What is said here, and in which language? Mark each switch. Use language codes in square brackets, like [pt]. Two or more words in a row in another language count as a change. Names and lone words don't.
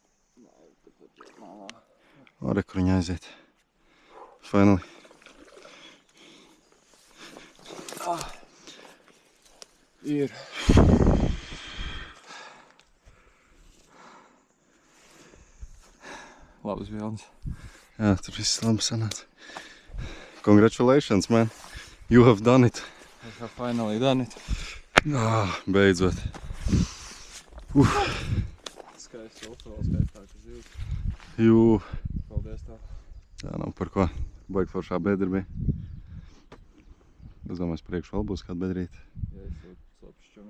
[lv] O, re, kur viņa aiziet. Finally. Ir. Labas bildes. Jā, tur viss labi sanāca. [en] Congratulations, man. You have done it. I have finally done it. [lv] Beidzot. Skaists upes, vēl skaistāks zivs. Jū. Paldies tev. Jā, nav par ko. Baigi foršā bedra bija. Es domāju, priekš vēl būs kāda bedrīte. Jā, es jau slapšķumē.